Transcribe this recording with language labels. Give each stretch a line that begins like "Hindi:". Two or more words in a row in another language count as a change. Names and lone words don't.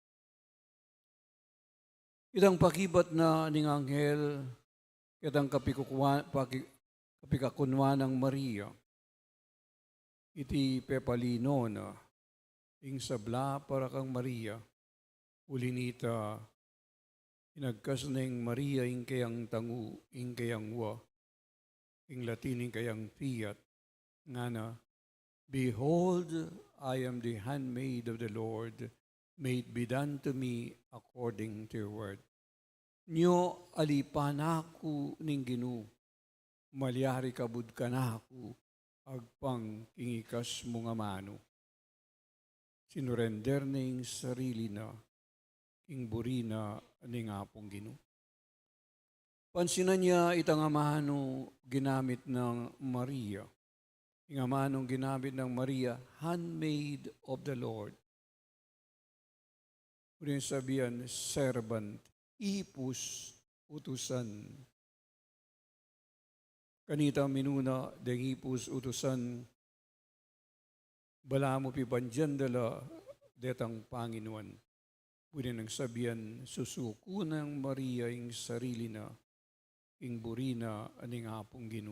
Pampanga: Itang pakibat na ning anghel, itang kapikakunwa ng Maria, iti pepalino na, ing sabla para kang Maria, ulinita, inagkas na ing Maria, ing kayang tangu, ing kayang wa, ing Latin, ing kayang fiat, nga na,
English: behold, I am the handmaid of the Lord, may it be done to me according to your word.
Pampanga: Nyo alipanaku ning Ginu, malyari kabud kanaku, agpang kingikas mo nga mano. Sinurrender ning sarili na, king burina ning apong Ginu. Pansinan niya itang amano ginamit ng Maria. Ing amanong ginamit ng Maria,
English: handmaid of the Lord.
Pampanga: Pwede sabihan, servant, ipus, utusan. Kanita minuna, deng ipus, utusan, bala mo pipanjan dala, detang Panginoon. Pwede nang sabihan, susuko ng Maria ing sarili na, ing burina, aning apong Ginu.